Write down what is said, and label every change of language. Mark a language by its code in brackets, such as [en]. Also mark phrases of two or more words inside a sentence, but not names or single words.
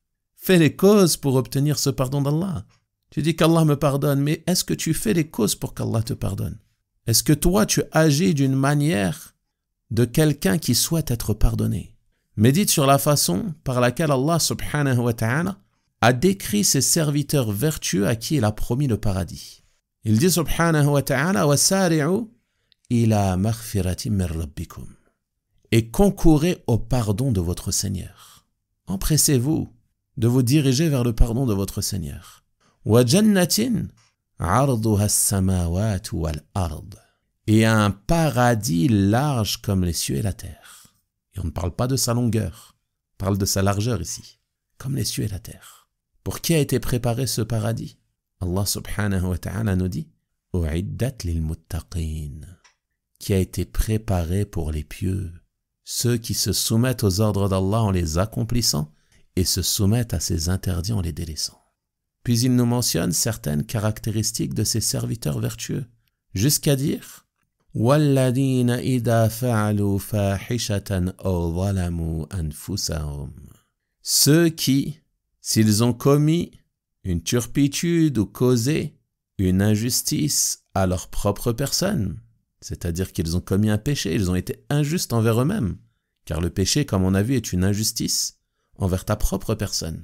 [fr] Fais les causes pour obtenir ce pardon d'Allah. Tu dis qu'Allah me pardonne, mais est-ce que tu fais les causes pour qu'Allah te pardonne? Est-ce que toi, tu agis d'une manière de quelqu'un qui souhaite être pardonné? Médite sur la façon par laquelle Allah [ar] سبحانه وتعالى [fr] a décrit ses serviteurs vertueux à qui il a promis le paradis. Il dit [ar] سبحانه وتعالى « وسارعوا إلى مغفرة من ربكم [fr] » et concourez au pardon de votre Seigneur. Empressez-vous de vous diriger vers le pardon de votre Seigneur. [ar] وجنة عرضها السماوات والأرض, [fr] et un paradis large comme les cieux et la terre. Et on ne parle pas de sa longueur, on parle de sa largeur ici, comme les cieux et la terre. Pour qui a été préparé ce paradis? Allah [ar] سبحانه وتعالى [fr] nous dit « [ar] أعدت للمتقين [fr] » qui a été préparé pour les pieux, ceux qui se soumettent aux ordres d'Allah en les accomplissant et se soumettent à ses interdits en les délaissant. Puis il nous mentionne certaines caractéristiques de ces serviteurs vertueux, jusqu'à dire « [ar] والذين إذا فعلوا فاحشة أو ظلموا أنفسهم [fr] » ceux qui, s'ils ont commis une turpitude ou causé une injustice à leur propre personne, c'est-à-dire qu'ils ont commis un péché, ils ont été injustes envers eux-mêmes, car le péché, comme on a vu, est une injustice envers ta propre personne.